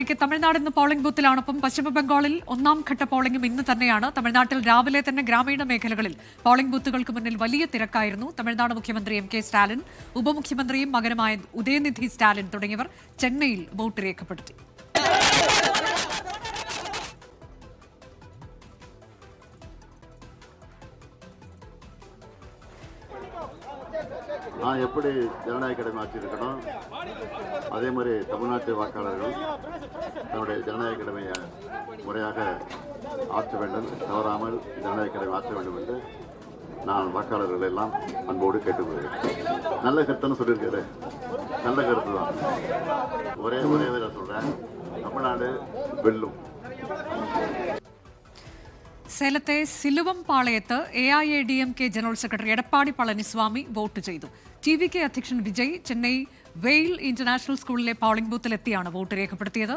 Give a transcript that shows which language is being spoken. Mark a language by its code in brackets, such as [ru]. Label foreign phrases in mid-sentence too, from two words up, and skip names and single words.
[ml] തമിഴ്നാട് ഇന്ന് പോളിംഗ് ബൂത്തിലാണ്. ഒപ്പം പശ്ചിമ ബംഗാളിൽ ഒന്നാം ഘട്ട പോളിംഗും ഇന്ന് തന്നെയാണ്. തമിഴ്നാട്ടിൽ രാവിലെ തന്നെ ഗ്രാമീണ മേഖലകളിൽ പോളിംഗ് ബൂത്തുകൾക്ക് മുന്നിൽ വലിയ തിരക്കായിരുന്നു. തമിഴ്നാട് മുഖ്യമന്ത്രി എം.കെ. സ്റ്റാലിൻ, ഉപമുഖ്യമന്ത്രിയും മകനുമായ ഉദയനിധി സ്റ്റാലിൻ തുടങ്ങിയവർ ചെന്നൈയിൽ വോട്ട് രേഖപ്പെടുത്തി. [ta] எப்படி ஜனநாயக கடமை ஆற்றிருக்கணும், அதே மாதிரி தமிழ்நாட்டு வாக்காளர்கள் தன்னுடைய ஜனநாயக கடமையை முறையாக ஆற்ற வேண்டும், தவறாமல் ஜனநாயக கடமை ஆற்ற வேண்டும் என்று நான் வாக்காளர்கள் எல்லாம் அன்போடு கேட்டுக்கொள்கிறேன். நல்ல கருத்துன்னு சொல்லியிருக்கிறேன், நல்ல கருத்து தான். ஒரே நான் சொல்கிறேன், தமிழ்நாடு வெல்லும். [ml] സേലത്തെ സിലുവംപാളയത്ത് AIADMK ജനറൽ സെക്രട്ടറി എടപ്പാടി പളനിസ്വാമി വോട്ട് ചെയ്തു. TVK അധ്യക്ഷൻ വിജയ് ചെന്നൈ വെയിൽ ഇന്റർനാഷണൽ സ്കൂളിലെ പോളിംഗ് ബൂത്തിലെത്തിയാണ് വോട്ട് രേഖപ്പെടുത്തിയത്.